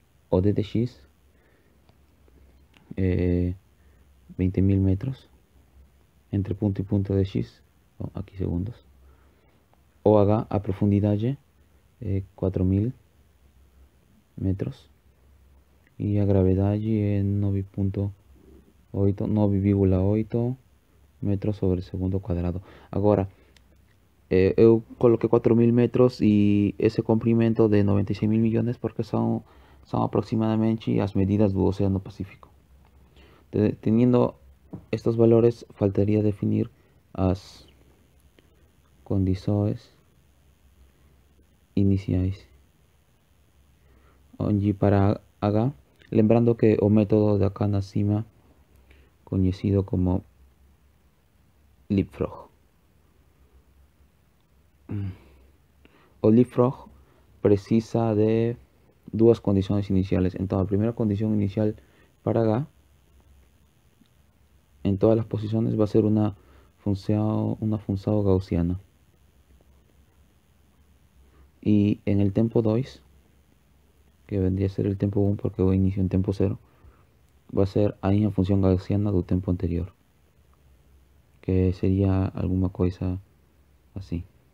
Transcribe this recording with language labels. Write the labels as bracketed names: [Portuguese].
[Spanish] O DTX, 20.000 metros entre punto y punto de X, aquí segundos. O H a profundidad 4.000 metros y a gravedad 9,8 metros sobre segundo cuadrado. [Portuguese] Agora, eu coloquei 4.000 metros e esse comprimento de 96 mil milhões porque são aproximadamente as medidas do Océano Pacífico. [Spanish] Teniendo estos valores, faltaría definir [Portuguese] as condições iniciais. Onde para H, lembrando que o método de acá na cima, conhecido como Leapfrog. O Leapfrog precisa de duas condições iniciales. [Spanish] Entonces, la primera condición inicial para H en todas las posiciones va a ser una función gaussiana. Y en el tiempo 2, que vendría a ser el tiempo 1 porque hoy inicio en tiempo 0, va a ser ahí una función gaussiana del tiempo anterior, que sería alguna cosa así.